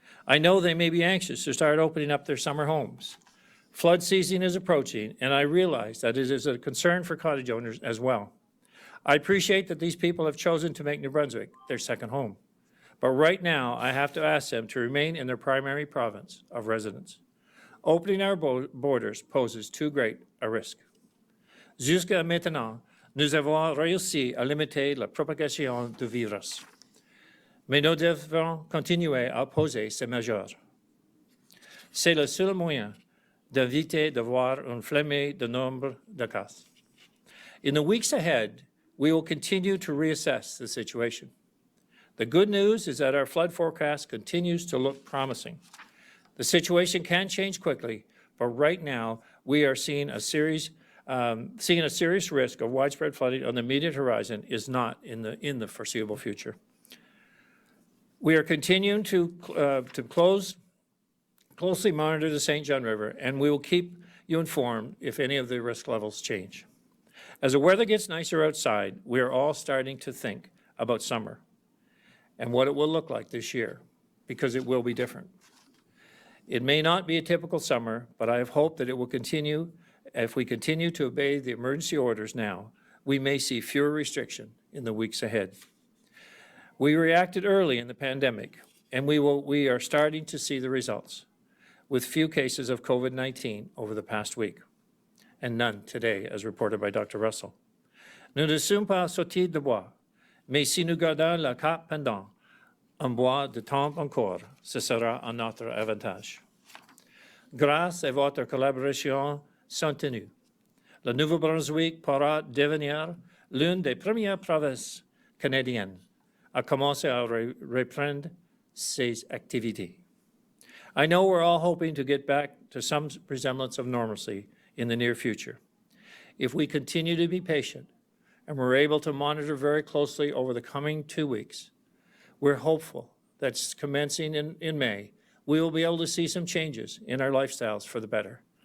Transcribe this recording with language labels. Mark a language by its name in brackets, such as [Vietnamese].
[English] I know they may be anxious to start opening up their summer homes. Flood season is approaching, and I realize that it is a concern for cottage owners as well. I appreciate that these people have chosen to make New Brunswick their second home. But right now, I have to ask them to remain in their primary province of residence. Opening our borders poses too great a risk. [French] Jusqu'à maintenant, nous avons réussi à limiter la propagation du virus. Mais nous devons continuer à opposer ces mesures. C'est le seul moyen d'éviter de voir une flambée de nombre de cas. [English] In the weeks ahead, we will continue to reassess the situation. The good news is that our flood forecast continues to look promising. The situation can change quickly, but right now we are seeing a serious risk of widespread flooding on the immediate horizon is not in the foreseeable future. We are continuing to closely monitor the St. John River, and we will keep you informed if any of the risk levels change. As the weather gets nicer outside, we are all starting to think about summer and what it will look like this year, because it will be different. It may not be a typical summer, but I have hope that it will continue. If we continue to obey the emergency orders now, we may see fewer restrictions in the weeks ahead. We reacted early in the pandemic, and we are starting to see the results, with few cases of COVID-19 over the past week, and none today, as reported by Dr. Russell. [French] Nous ne sommes pas sortis de bois, mais si nous gardons le cap pendant un bois de temps encore, ce sera à notre avantage. Grâce à votre collaboration soutenue, le Nouveau-Brunswick pourra devenir l'une des premières provinces canadiennes à commencer à reprendre ses activités. [English] I know we're all hoping to get back to some resemblance of normalcy in the near future. If we continue to be patient and we're able to monitor very closely over the coming 2 weeks, we're hopeful that commencing in May, we will be able to see some changes in our lifestyles for the better.